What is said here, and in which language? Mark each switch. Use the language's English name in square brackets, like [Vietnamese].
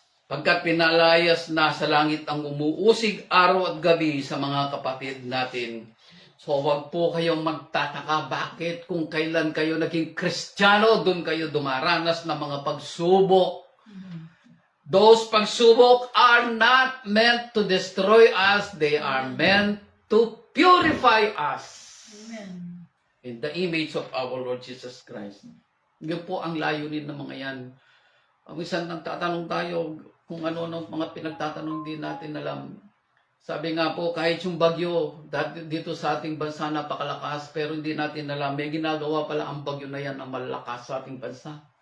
[Filipino] Pagkat pinalayas na sa langit ang umuusig araw at gabi sa mga kapatid natin. So wag po kayong magtataka bakit kung kailan kayo naging Kristiyano, doon kayo dumaranas ng mga pagsubok. [English] Those pagsubok are not meant to destroy us. They are meant to purify us. Amen. In the image of our Lord Jesus Christ. [Filipino] Yun po ang layunin ng mga yan. Ang isang nagtatanong tayo kung ano mga pinagtatanong din natin alam. Sabi nga po, kahit yung bagyo, dito sa ating bansa napakalakas, pero hindi natin alam, may ginagawa pala ang bagyo na yan ang malakas sa ating bansa.